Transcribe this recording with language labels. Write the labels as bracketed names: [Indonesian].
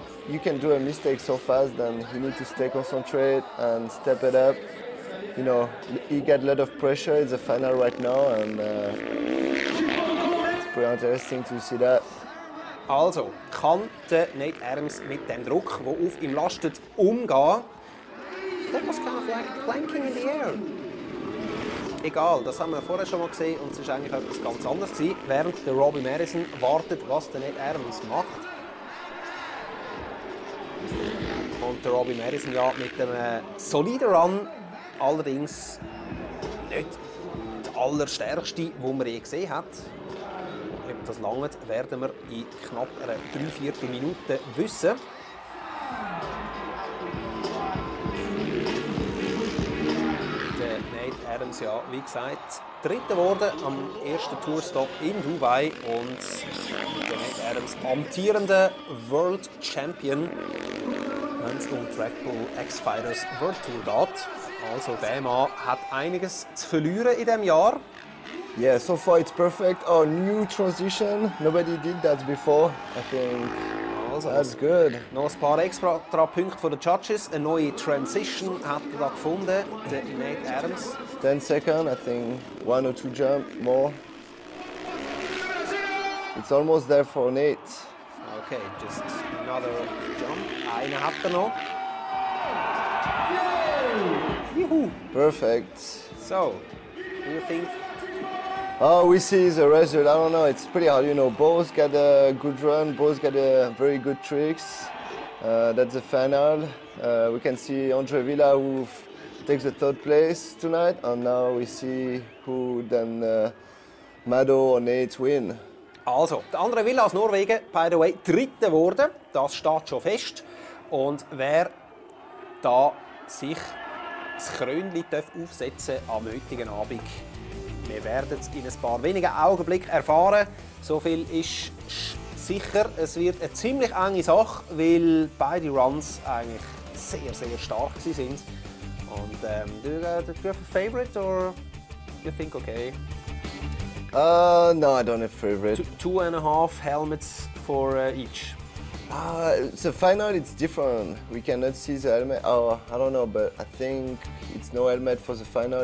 [English] You can do a mistake so fast, then you need to stay concentrated and step it up. You know, he got a lot of pressure. It's the final right now, and it's pretty interesting to see that. [German] Also, kann der Nate Adams mit dem Druck, der auf ihm lastet, umgehen? [English] That was kind of like planking in the air. [German] Egal, das haben wir vorher schon mal gesehen und es war eigentlich etwas ganz anderes gewesen, während der Robbie Madison wartet, was der Nate Adams macht. Und der Robbie Madison ja mit einem soliden Run, allerdings nicht der allerstärkste, den man je gesehen hat. Ob das lange werden wir in knapp einer 3/4 Minute wissen. Der Nate Adams, ja, wie gesagt, Dritter geworden am ersten Tourstop in Dubai und der Nate Adams amtierender World Champion, wenn es um die RedBull X-Fighters World Tour geht. Also der Mann hat einiges zu verlieren in diesem Jahr. [English] Yeah, so far it's perfect. Oh, new transition. Nobody did that before. I think [German] Also, [English] that's good. [German] noch ein paar extra Punkte von den Judges. Eine neue Transition hat er da gefunden, der Nate Adams. [English] 10 seconds, I think 1 or 2 jump more. It's almost there for Nate. Okay, just another jump. [German] Einen hat er noch. Juhu. [English] Perfect. So, do you think? Oh, we see the result. I don't know. It's pretty hard. You know, both got a good run. Both got a very good tricks. That's the final. We can see Andre Villa who takes the 3rd place tonight, and now we see who then Mado or Nate win. [German] Also, der andere Villa aus Norwegen, [English] by the way, [German] Dritter geworden. Das steht schon fest. Und wer da sich das Krönchen aufsetzen am heutigen Abend, wir werden es in ein paar wenigen Augenblicken erfahren. So viel ist sicher. Es wird eine ziemlich enge Sache, weil beide Runs eigentlich sehr, sehr stark sind. [English] Und do you have a favorite or you think okay? No, I don't have favorite. 2.5 helmets for each. The final, it's different. We cannot see the helmet. Oh, I don't know, but I think it's no helmet for the final.